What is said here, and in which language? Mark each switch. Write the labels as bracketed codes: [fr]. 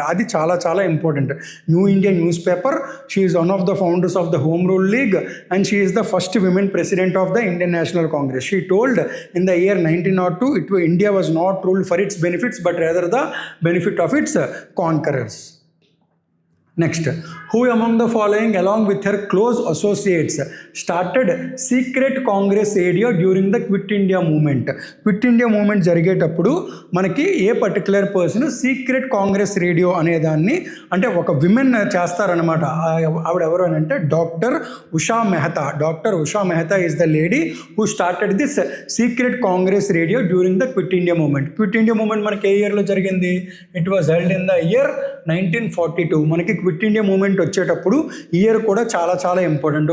[te] అది చాలా చాలా important. [en] New India news paper. She is one of the founders of the Home Rule League and she is the first women president of the Indian National Congress. She told in the year 1902 India was not ruled for its benefits but rather the benefit of its conquerors. Next, who among the following along with her close associates started secret congress area during the quit india movement [te] జరిగేటప్పుడు మనకి ఏ particular person secret Congress radio అనేదాన్ని అంటే ఒక women చేస్తారనమాట. ఆవిడ ఎవరు అని అంటే [en] Doctor Usha Mehta is the lady who started this secret Congress radio during the Quit India movement. [te] మనకి ఏ ఇయర్లో జరిగింది? [en] It was held in the year 1942. [te] మనకి క్విట్ ఇండియా మూమెంట్ వచ్చేటప్పుడు ఇయర్ కూడా చాలా చాలా ఇంపార్టెంట్.